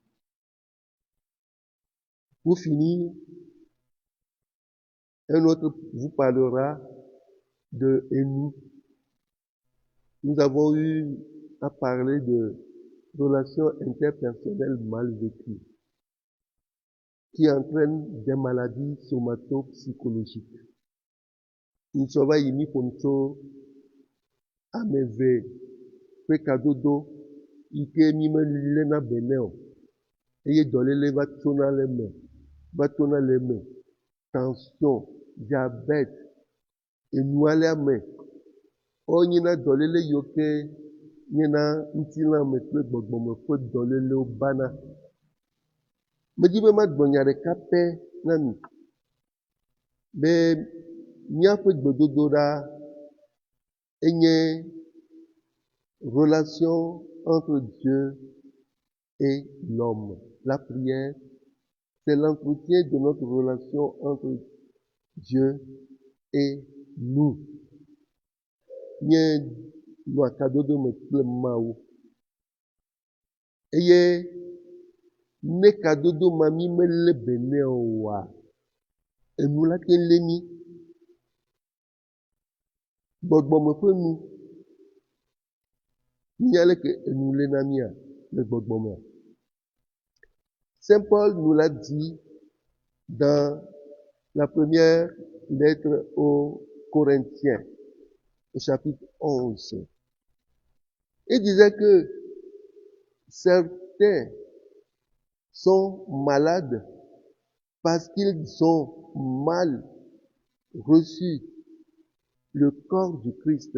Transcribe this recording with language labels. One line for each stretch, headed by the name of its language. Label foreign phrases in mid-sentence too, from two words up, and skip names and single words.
French: Pour finir, un autre vous parlera de nous. Nous avons eu à parler de relations interpersonnelles mal vécues qui entraînent des maladies somato-psychologiques.
Ewe: nsɔva yi mi ƒom tso ame eve ƒe kadodo yi ke mi melena benɛ o eye dɔléle va tona le me, tension, diabète, enualea me, wonyina dɔléle yiwo ke nyena ŋutilãme kple gbɔgbɔme ƒe dɔlélewo bana. Medi be magblɔ nya ɖeka pɛ na mi be míaƒe gbedodoɖa enye
French: relation entre Dieu et l'homme. La prière, c'est l'entretien de notre relation entre Dieu et nous.
Ewe: Nye nɔ akadodo me kple Mawu. Eye ne kadodo ma mi melé benɛ oa, enu la ke lé mi. Gbɔgbɔme ƒe nu. Nya leke enu léna mia le gbɔgbɔmea.
French: Saint Paul nous l'a dit dans la première lettre aux Corinthiens, au chapitre 11. Il disait que certains sont malades parce qu'ils ont mal reçu le corps du Christ.